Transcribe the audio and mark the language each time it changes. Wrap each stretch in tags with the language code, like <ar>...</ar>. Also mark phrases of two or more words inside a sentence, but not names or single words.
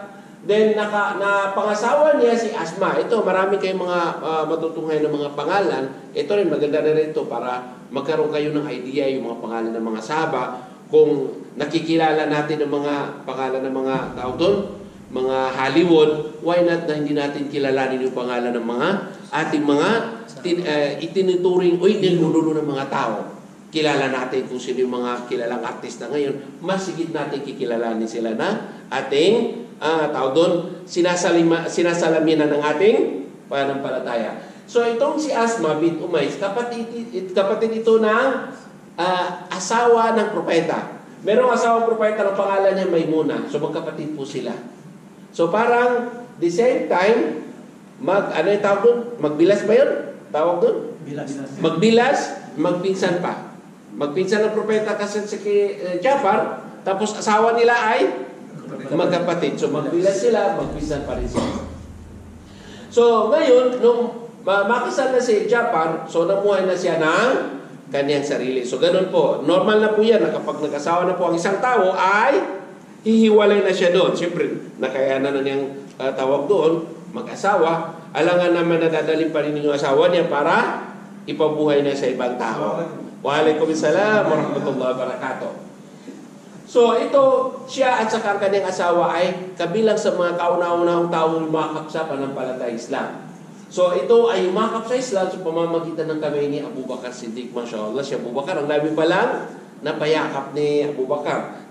<tl>Then napangasawa niya si Asma. Ito marami kayong mga matutunghay ng mga pangalan. Ito rin maganda na rin ito para magkaroon kayo ng idea yung mga pangalan ng mga sahaba. Kung nakikilala natin ang mga pangalan ng mga tao doon, mga Hollywood,</tl> <en>why not</en> <tl>na hindi natin kilalanin yung pangalan ng mga ating mga itinuturing o ninunulo ng mga tao. Kilala natin kung sino yung mga kilalang artista ngayon, mas sigit natin kikilalanin sila na ating tao doon, sinasalamin ng ating pananampalataya. So itong si Asma bint Umays, kapatid ito ng asawa ng propeta. Merong asawang propeta ng pangalan niya Maymuna. So magkapatid po sila. So parang</tl> <en>the same time,</en> <tl>ano yung tawag doon? Magbilas ba yun? Tawag doon? Magbilas, magpinsan pa. Magpinsan ng propeta kasi si Jafar, tapos asawa nila ay magkapatid. So magbilas sila, magpinsan pa rin sila. So ngayon, nung makasal na si Jafar, so namuhay na siya ng kanyang sarili. So ganun po. Normal na po yan na kapag nag-asawa na po ang isang tao ay hihiwalay na siya doon. Siyempre, nakayanan na niyang tawag doon, mag-asawa. Alangan naman na dadalhin pa rin yung asawa niya para ipabuhay na sa ibang tao.</tl> <ar>وعليكم السلام ورحمة الله وبركاته.</ar> <tl>So ito, siya at saka ang kanyang asawa ay kabilang sa mga kauna-unahang taong lumakap sa pananampalataya Islam. So ito ay umakap sa Islam sa pamamagitan ng kamay ni Abu Bakar Siddiq.</tl> <ar>ما شاء الله,</ar> <tl>si Abu Bakar, ang dami pa lang napayakap ni Abu Bakar.</tl>